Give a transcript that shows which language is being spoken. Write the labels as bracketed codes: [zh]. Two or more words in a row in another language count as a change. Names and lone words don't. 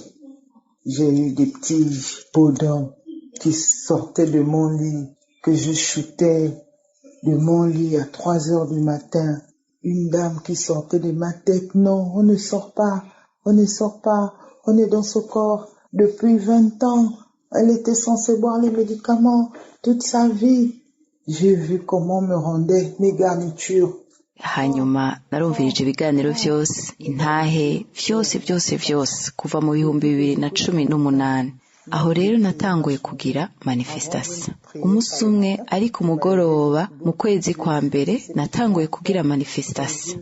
[fr] J'ai eu des petits peaux d'homme qui sortaient de mon lit, que je shootais de mon lit à 3 heures du matin. Une dame qui sortait de ma tête. Non, on ne sort pas, on ne sort pas, on est dans ce corps depuis 20 ans. Elle était censée boire les médicaments toute sa vie. J'ai vu comment me rendaient mes garnitures. [rn] Hanyuma narumvirije ibiganiro vyose, intahe vyose kuva mu 2018. Aho rero natanguye kugira manifestation. Umunsi umwe ari ku mugoroba mu kwezi kwa mbere natanguye kugira manifestation.